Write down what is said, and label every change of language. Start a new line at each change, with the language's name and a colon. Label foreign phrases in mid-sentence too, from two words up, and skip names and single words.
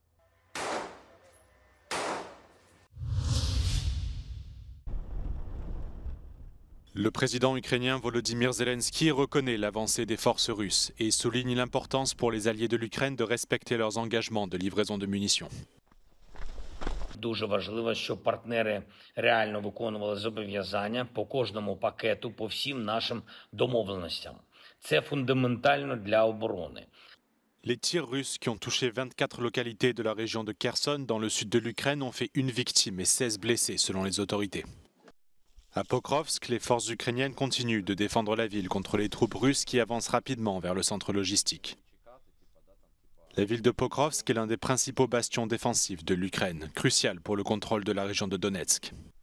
French: Le président ukrainien Volodymyr Zelensky reconnaît l'avancée des forces russes et souligne l'importance pour les alliés de l'Ukraine de respecter leurs engagements de livraison de munitions.
Ukrainian: Дуже важливо, щоб партнери реально виконували зобов'язання по кожному пакету, по всім нашим домовленостям. Це фундаментально для оборони.
French: Les tirs russes qui ont touché 24 localités de la région de Kherson dans le sud de l'Ukraine ont fait 1 victime et 16 blessés selon les autorités. À Pokrovsk, les forces ukrainiennes continuent de défendre la ville contre les troupes russes qui avancent rapidement vers le centre logistique. La ville de Pokrovsk est l'un des principaux bastions défensifs de l'Ukraine, crucial pour le contrôle de la région de Donetsk.